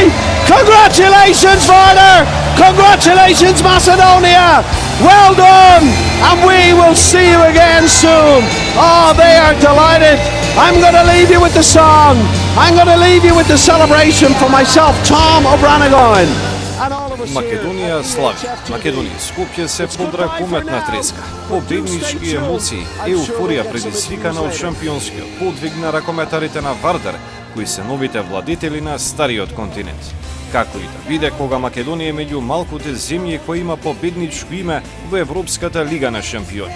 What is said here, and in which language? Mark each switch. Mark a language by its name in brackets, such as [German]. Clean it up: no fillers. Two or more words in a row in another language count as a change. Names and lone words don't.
[English] Congratulations, Vardar! Congratulations, Macedonia! Well done! And we will see you again soon. Oh, they are delighted. I'm going to leave you with the song. I'm going to leave you with the celebration for myself, Tom O'Branagoin. [Macedonian] Македонија слави. Македонија Скопје се подра кометна треска. Победнички емоции, еуфорија предизвикана од шампионскиот подвиг на ракометарите на Вардар, кои се новите владетели на стариот континент. Како и да биде, кога Македонија е меѓу малкуте земји кои има победничко име во Европската лига на шампиони.